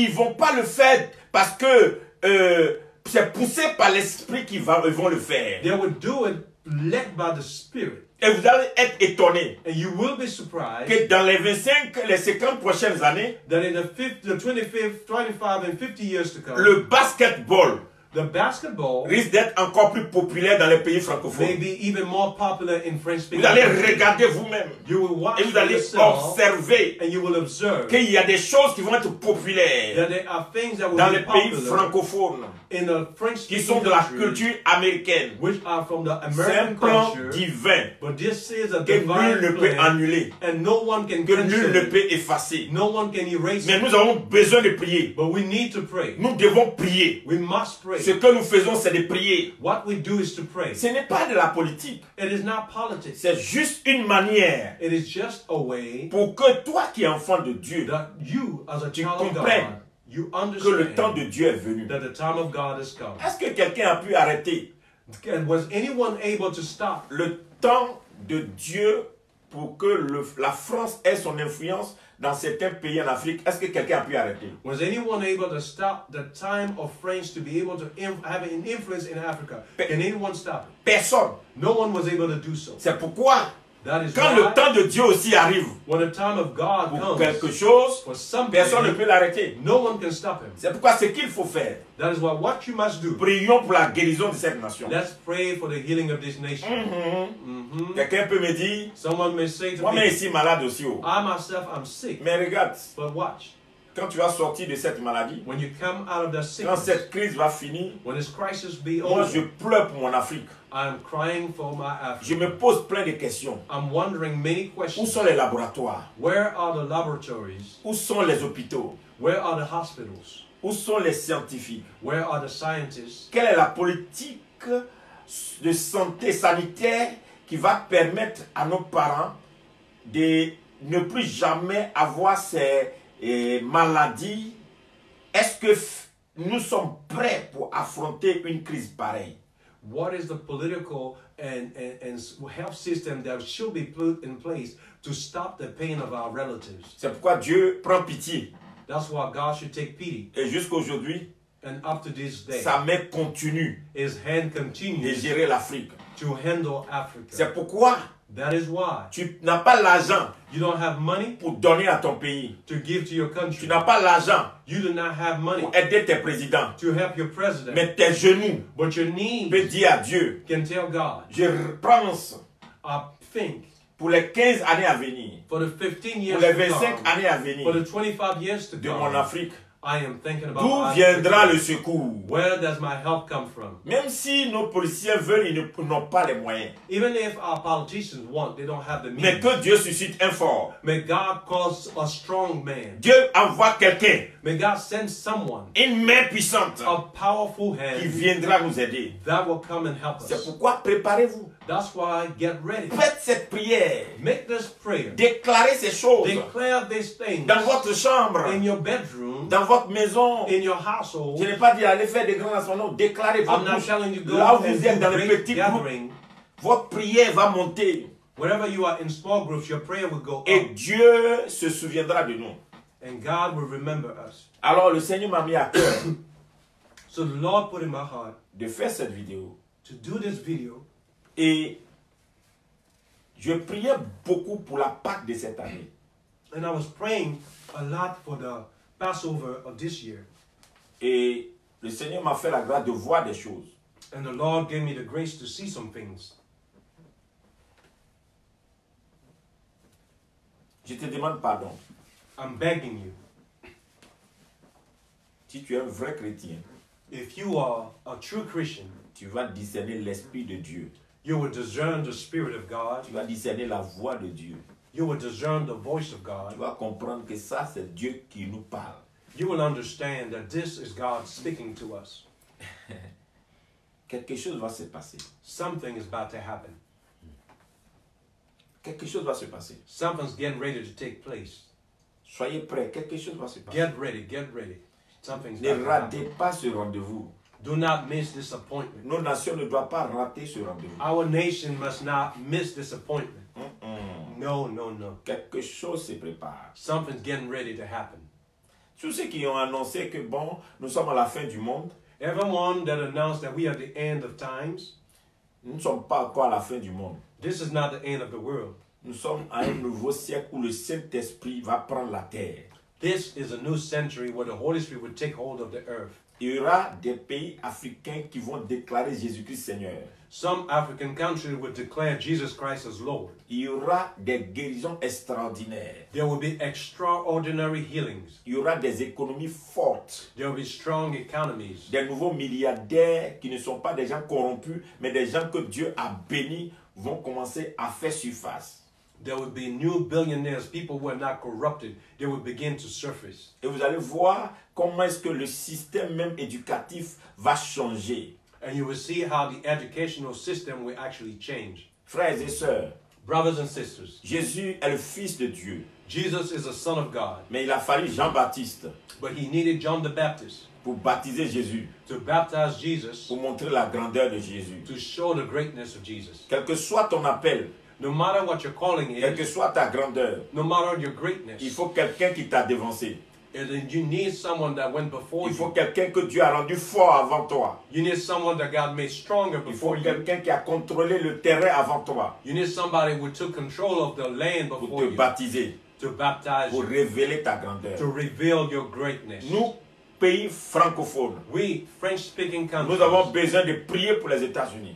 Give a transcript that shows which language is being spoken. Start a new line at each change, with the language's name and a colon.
French: vont pas le faire parce que c'est poussé par l'esprit qu'ils vont le faire.
English: They will do it led by the Spirit.
French: Et vous allez être étonné
English: And you will be surprised
French: que dans les 50 prochaines années,
English: that in the 25 and 50 years to come,
French: le basketball
English: the basketball
French: risque d'être encore plus populaire dans les pays
English: may
French: francophones.
English: be even more popular in French-speaking
French: Vous allez
English: countries.
French: regarder vous-même
English: You will watch
French: et vous
English: for
French: allez
English: yourself
French: observer
English: and you will observe
French: qu'il y a des choses qui vont être populaires
English: that there are things that will
French: dans
English: be
French: les pays
English: popular
French: francophones
English: in the
French: qui
English: French-speaking
French: sont de la
English: countries,
French: culture américaine.
English: which are from the
French: C'est un
English: American
French: plan
English: culture.
French: divin
English: But this is a
French: que nul ne
English: divine
French: peut
English: plan,
French: annuler,
English: and no one can
French: que nul
English: cancel
French: ne
English: it.
French: peut effacer.
English: No one can erase
French: Mais
English: it.
French: nous avons besoin de prier.
English: But we need to pray.
French: Nous devons prier.
English: We must pray.
French: Ce que nous faisons, c'est de prier.
English: What we do is to pray.
French: Ce n'est pas de la politique.
English: It is not politics.
French: C'est juste une manière
English: It is just a way
French: pour que toi qui es enfant de Dieu,
English: that you, as a
French: tu
English: child of
French: comprennes
English: God, you
French: que le temps
English: understand
French: de Dieu est venu.
English: that the time of God has come.
French: Est-ce que quelqu'un a pu arrêter
English: And was anyone able to stop
French: le temps de Dieu pour que la France ait son influence dans certains pays en Afrique? Est-ce que quelqu'un a pu arrêter?
English: Was anyone able to stop the time of French to be able to have an influence in Africa? Can anyone stop it?
French: Personne.
English: No one was able to do so.
French: C'est pourquoi
English: That is
French: Quand le temps de Dieu aussi arrive
English: when the time of God
French: pour
English: comes
French: quelque chose,
English: for something,
French: personne ne peut l'arrêter.
English: no one can stop him.
French: C'est pourquoi ce qu'il faut faire,
English: That is why what you must do.
French: prions pour la guérison de cette nation.
English: Let's pray for the healing of this nation.
French: Quelqu'un peut me dire,
English: Someone may say to
French: moi-même
English: me,
French: ici malade aussi. Oh.
English: I myself am sick.
French: Mais regarde,
English: But watch,
French: quand tu vas sortir de cette maladie,
English: when you come out of that
French: quand
English: sickness,
French: cette crise va finir,
English: when this crisis be
French: moi je
English: over,
French: pleure pour mon Afrique.
English: I am crying for my
French: Je
English: Africa.
French: me pose plein de questions.
English: I'm wondering many
French: Où
English: questions.
French: sont les laboratoires?
English: Where are the laboratories?
French: Où sont les hôpitaux?
English: Where are the hospitals?
French: Où sont les scientifiques?
English: Where are the scientists?
French: Quelle est la politique de santé sanitaire qui va permettre à nos parents de ne plus jamais avoir ces maladies? Est-ce que nous sommes prêts pour affronter une crise pareille?
English: What is the political and health system that should be put in place to stop the pain of our relatives?
French: C'est pourquoi Dieu prend pitié.
English: That's why God should take pity.
French: Et jusqu'aujourd'hui,
English: And up to this day,
French: sa main continue
English: His hand
French: de
English: continues
French: gérer l'Afrique.
English: to handle Africa.
French: C'est pourquoi
English: That is why
French: tu n'as pas l'argent
English: you don't have money
French: pour donner à ton pays.
English: to give to your
French: Tu
English: country.
French: n'as pas l'argent
English: You do not have money
French: pour aider tes présidents.
English: to help your president.
French: Mais tes genoux
English: But your
French: peuvent
English: knees
French: dire à Dieu,
English: can tell God,
French: je pense
English: I think
French: pour les 15 années à venir,
English: for the 15
French: pour
English: years
French: les
English: to
French: 25
English: come,
French: années à
English: for
French: venir
English: the 25 years to
French: de mon
English: come,
French: Afrique,
English: I am thinking about
French: d'où
English: Africa.
French: viendra le secours?
English: Where does my help come from?
French: Même si nos policiers veulent, ils n'ont pas les moyens.
English: Even if our politicians want, they don't have the
French: Mais
English: means.
French: que Dieu suscite un fort.
English: May God cause a strong man.
French: Dieu envoie quelqu'un,
English: May God send someone,
French: une main puissante,
English: a powerful
French: qui
English: hand
French: viendra nous aider.
English: that will come and help
French: C'est
English: us.
French: pourquoi préparez-vous.
English: That's why get ready.
French: Faites cette prière.
English: Make this prayer.
French: Déclarez ces choses
English: Declare these things
French: dans votre chambre,
English: in your bedroom,
French: dans votre maison.
English: in your
French: Je
English: household.
French: n'ai pas dit aller faire des grands rassemblements. Déclarez
English: I'm
French: votre
English: not
French: bouche.
English: telling you go
French: Là où
English: and
French: vous êtes dans
English: do
French: les
English: great
French: petits groupes,
English: gathering.
French: votre prière va monter.
English: Wherever you are in small groups, your prayer will go
French: Et
English: up.
French: Dieu se souviendra de nous.
English: And God will remember us.
French: Alors le Seigneur m'a mis à cœur
English: So the Lord put in my heart
French: de faire cette vidéo.
English: to do this video.
French: Et je priais beaucoup pour la Pâque de cette année.
English: And I was praying a lot for the Passover of this year.
French: Et le Seigneur m'a fait la grâce de voir des choses.
English: And the Lord gave me the grace to see some things.
French: Je te demande pardon.
English: I'm begging you,
French: Si tu es un vrai chrétien,
English: if you are a true Christian,
French: tu vas discerner l'Esprit de Dieu.
English: you will discern the Spirit of God.
French: Tu vas discerner la voix de Dieu.
English: You will discern the voice of
French: Tu
English: God.
French: vas comprendre que ça, c'est Dieu qui nous parle.
English: You will understand that this is God speaking to us.
French: Quelque chose va se passer.
English: Something is about to happen.
French: Quelque chose va se passer.
English: Something's getting ready to take place.
French: Soyez prêts, quelque chose va se passer.
English: Get ready, get ready. Something's
French: Ne
English: about to happen.
French: ratez pas ce rendez-vous.
English: Do not miss this appointment.
French: Nos nations ne doivent pas rater ce rendez-vous.
English: Our nation must not miss this appointment. No, no, no.
French: Quelque chose se prépare.
English: Something's getting ready to happen.
French: Tous ceux qui ont annoncé que bon, nous sommes à la fin du monde,
English: Everyone that announced that we are at the end of times,
French: nous ne sommes pas encore à la fin du monde.
English: this is not the end of the world.
French: Nous sommes à un nouveau siècle où le Saint-Esprit va prendre la terre.
English: This is a new century where the Holy Spirit will take hold of the earth.
French: Il y aura des pays africains qui vont déclarer Jésus-Christ Seigneur.
English: Some African countries will declare Jesus Christ as Lord.
French: Il y aura des guérisons extraordinaires.
English: There will be extraordinary healings.
French: Il y aura des économies fortes.
English: There will be strong economies.
French: Des nouveaux milliardaires qui ne sont pas des gens corrompus, mais des gens que Dieu a bénis vont commencer à faire surface.
English: There will be new billionaires, people who are not corrupted. They will begin to surface.
French: Et vous allez voir comment est-ce que le système même éducatif va changer.
English: And you will see how the educational system will actually change.
French: Frères et sœurs,
English: Brothers and sisters,
French: Jésus est le Fils de Dieu.
English: Jesus is the Son of God,
French: Mais il a fallu Jean-Baptiste
English: but he needed John the Baptist
French: pour baptiser Jésus,
English: to baptize Jesus,
French: pour montrer la grandeur de Jésus.
English: to show the greatness of Jesus.
French: Quel que soit ton appel,
English: No matter what your calling
French: quelle que
English: is,
French: soit ta grandeur,
English: no matter your
French: il
English: greatness,
French: faut quelqu'un qui t'a dévancé.
English: And then you need someone that went before
French: Il faut
English: you.
French: quelqu'un que Dieu a rendu fort avant toi.
English: You need someone that God made stronger
French: Il faut
English: before you.
French: quelqu'un qui a contrôlé le terrain avant toi
English: You need somebody who took control of the land
French: pour
English: before
French: te
English: you,
French: baptiser,
English: to baptize
French: pour
English: you,
French: révéler ta grandeur.
English: to reveal your greatness.
French: Nous, pays francophones,
English: We, French-speaking
French: nous avons
English: countries,
French: besoin de prier pour les États-Unis